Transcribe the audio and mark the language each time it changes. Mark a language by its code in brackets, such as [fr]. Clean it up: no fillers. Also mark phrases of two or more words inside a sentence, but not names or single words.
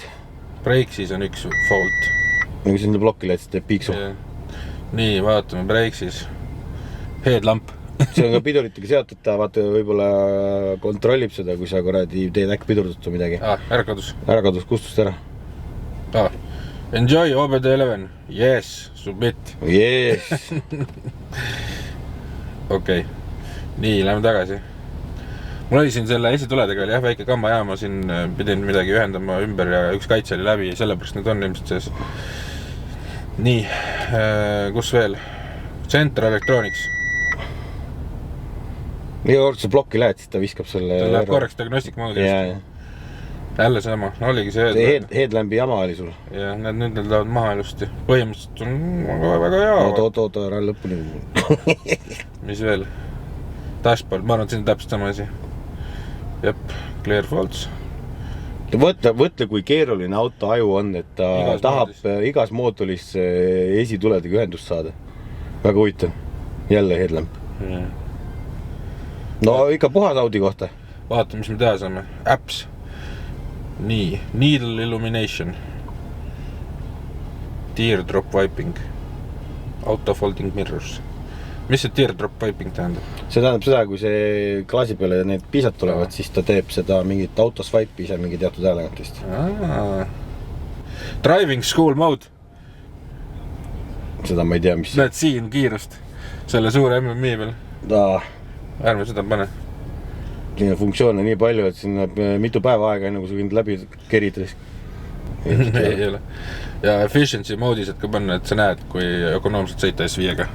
[et] Breaksis on üks fault. Nagu sinna plokile, et see teeb piiksu. Nii, vaatame breaksis. Headlamp. See on ka piduritega seotud, ta vaata võib-olla kontrollib seda, kui sa korradi teed äkki pidurdust või midagi. Ära kadus. Ära kadus, kustust ära. [en] Enjoy OBD11. Yes, submit. Yes. [et] Okei. Nii, lähme tagasi. Mul oli siin selle esituledega oli väike kambajaama, siin pidin midagi ühendama ümber ja üks kaitse oli läbi ja sellepärast need on ilmselt sees. Nii, kus veel? [en] Center Electronics. [et] Iga kord see plokki lähed, siis ta viskab selle... Ta läheb korraks diagnostic moodi. Jälle sama, oligi see... See headlampi jama oli sul. Ja nüüd need lähevad maha ilusti. Põhimõtteliselt on väga hea. Oota, ära lõpuni. Mis veel? Dashboard, ma arvan, et siin on täpselt sama asi. Jep, [en] clear faults. [et] Võtle, kui keeruline auto aju on, et ta tahab igas moodulis esituledega ühendust saada. Väga huvitav. Jälle headlamp. No ikka puhas Audi kohta. Vaata, mis me teha saame. Apps. Nii, [en] needle illumination. Teardrop wiping. Auto folding mirrors. [et] Mis see [en] teardrop wiping [et] tähendab? See tähendab seda, kui see klaasi peale need piisad tulevad, siis ta teeb seda mingit autoswipe'i ise mingi teatud häälegantist. [en] Driving school mode. [et] Seda ma ei tea, mis... Näed siin kiirust. Selle suure MMI peal. Ärme seda pane. Siin on funktsioone nii palju, et siin on mitu päeva aega enne, kui sa võid läbi kerida. Ei ole. Ja efficiency moodis, et ka panna, et sa näed, kui ökonoomselt sõita S5-ga.